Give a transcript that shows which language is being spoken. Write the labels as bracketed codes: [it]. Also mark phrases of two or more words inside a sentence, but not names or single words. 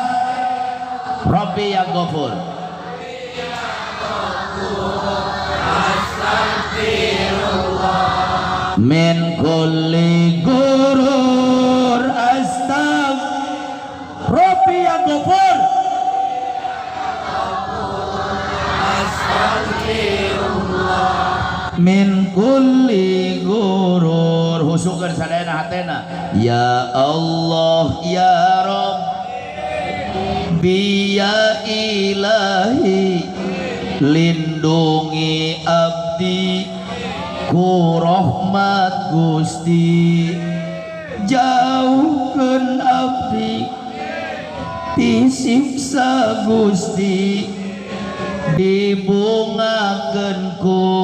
[ar] ربي يا غفور من كل غرور أستغ. ربي يا غفور من كل غرور. [su] Husukeun sadayana hatena. [ar] يا الله يا رب يا إلهي [su] lindungi abdi ku rahmat Gusti jauhkeun abdi ti siksa Gusti dibungakeun ku